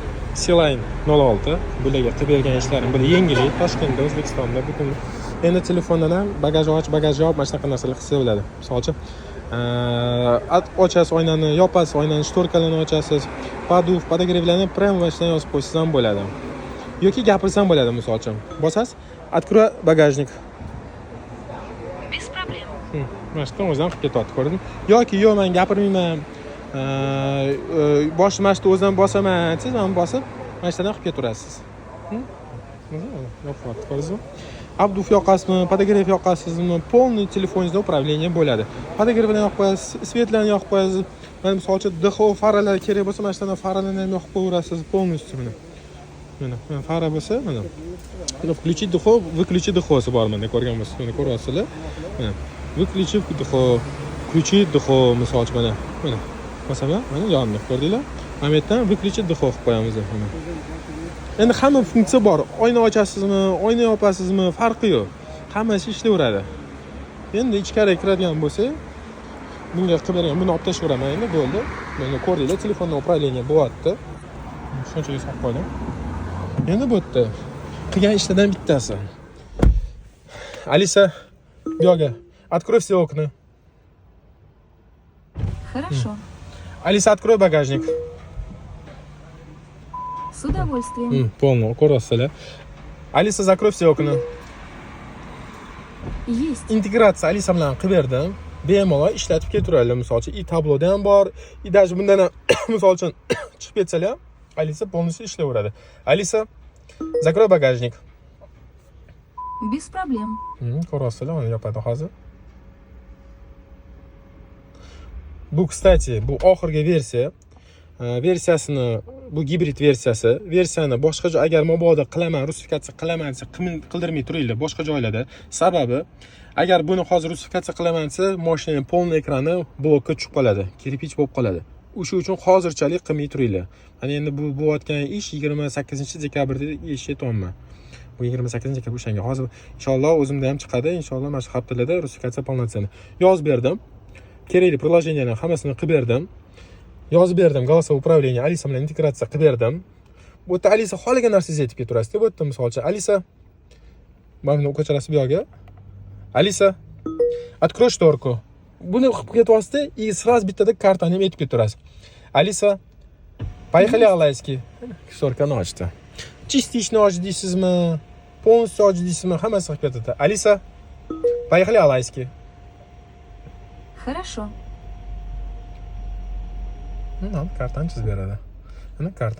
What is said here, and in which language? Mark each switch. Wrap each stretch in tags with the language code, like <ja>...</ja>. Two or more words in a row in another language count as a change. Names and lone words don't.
<uz>Sealine 06 bularga qilib bergan ishlarim bular yengillik Toshkentda O'zbekistonda butun endi telefondan ham bagaj och bagaj yop mana shunaqa narsalar qilsa bo'ladi. Misol uchun ochasiz oynani, yopasiz oynani, shtorkalarni ochasiz, poduf, podogrevlarni prям vashdan yozib qo'ysangiz ham bo'ladi. Yoki gapirsam bo'ladi misol uchun. Bosasiz,</uz> <ru>открой багажник. Без проблем.</ru> <uz>Mana shu o'zim qilib ketyapti, ko'rdingmi? Yoki yo'q, men gapirmayman. Bosh mashta o'zim bosaman, siz ham bosib, mana shundan qilib ketaverasiz. Yo'q, ko'rdingizmi? Abduf yoqasizmi, podogrev yoqasizmi, полный telefoningizda upravlение bo'ladi. Podogrevni yoqib qo'yasiz, svetlarni yoqib qo'yasiz. Mana misol uchun DHO faralar kerak bo'lsa, mana shundan faralarni ham yoqib qo'yaverasiz, полностью mana. Mana fara bo'lsa, mana.</uz> <ru>Включить DHO, выключить</ru> <uz>DHOsi bor mana ko'rgan bo'lsangiz, mana ko'ryapsizlar. Mana</uz> <ru>выключить DHO, включить DHO</ru> <uz>misol uchun mana. Mana. Masalan, mana yonni ko'rdinglar? Mana bu yerdan выключить DHO qilib qo'yamiz mana. Endi hamma funksiya bor. Oyna ochasizmi, oyna yopasizmi, farqi yo'q. Hammasi ishlayveradi. Endi ichkariga kiradigan bo'lsa, bunga qilib bergan, buni olib tashlayveraman endi bo'ldi. Mana ko'rdinglar, telefondan upravlение bo'lyapti. Shunchaga solib qo'ydim. Endi bu yerda qilgan ishlardan bittasi. Alisa, bu yoqqa</uz> <ru>открой все окна. Хорошо. Alisa, открой багажник. С удовольствием. Полный,</ru> <uz>ko'ryapsizlar. Alisa,</uz> <ru>закрой все окна. Есть.</ru> <uz>Integratsiya Alisa bilan qilib berdim. Bemalol ishlatib ketaveradi. Misol uchun, tabloda ham bor, даже bundan ham misol uchun chiqib ketsalar, Alisa полностью ishlayveradi. Alisa,</uz> <ru>закрой багажник. Без проблем.</ru> <uz>Ko'ryapsizlar, mana yopadi hozir. Bu, kстати, bu oxirgi versiya. Versiyasini, bu gibrid versiyasi. Versiyani boshqa joy agar mabodo qilaman, rusifikatsiya qilaman desa, qildirmay turinglar boshqa joylarda. Sababi, agar buni hozir rusifikatsiya qilaman desa, mashinaning polni ekrani blokka tushib qoladi, kirpich bo'lib qoladi. O'sha uchun hozirchalik qilmay turinglar. Mana endi bu bo'layotgan ish 28-dekabrda eshityapman. Bu 28-dekabr o'shanga. Hozir inshaalloh o'zimda ham chiqadi. Inshaalloh mana shu haftalarda rusifikatsiya polnotsiyani yozib berdim. Kerakli приложениyalarni hammasini qilib berdim. Yozib berdim,</uz> <ru>голосовое управление</ru> <uz>Alisa bilan integratsiya qilib berdim. Bu yerda Alisa xohlagan narsangizni aytib ketaverasiz. Bu yerda misol uchun Alisa mana ko'charasi bu yoqqa. Alisa,</uz> <ru>открой шторку.</ru> <uz>Buni qilib ketyapsiz</uz> <ru>и сразу</ru> <uz>bittada kartani ham aytib ketaverasiz. Alisa,</uz> <ru>поехали Alayski.</ru> <uz>Shtorkani ochdi. Частично och deysizmi, полностью och deysizmi, hammasi qilib ketadi. Alisa,</uz> <ru>поехали Alayski. Хорошо.</ru> <uz>Kartani chizib beradi. Mana karta</uz>